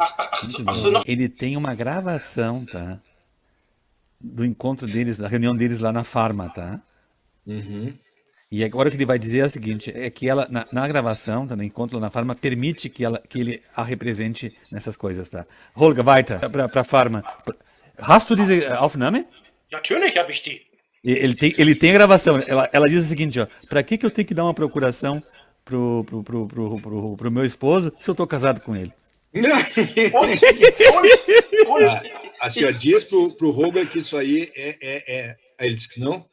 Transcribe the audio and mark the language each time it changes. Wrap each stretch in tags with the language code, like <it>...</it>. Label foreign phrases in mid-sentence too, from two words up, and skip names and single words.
<pt>Muito doido. Ele tem uma gravação, tá? Do encontro deles, da reunião deles lá na Farma, tá? E agora o que ele vai dizer é o seguinte, é que ela, na gravação, tá, no encontro lá na Farma, permite que ele a represente nessas coisas, tá? Holger, weiter, pra Farma.</pt> <de>Hast du diese Aufnahme? Natürlich habe ich die.</de> <pt>Ele tem a gravação. Ela diz o seguinte, ó, pra que eu tenho que dar uma procuração pro meu esposo se eu tô casado com ele? assim, ó, diz pro Rogan que isso aí Aí ele disse que não?</pt>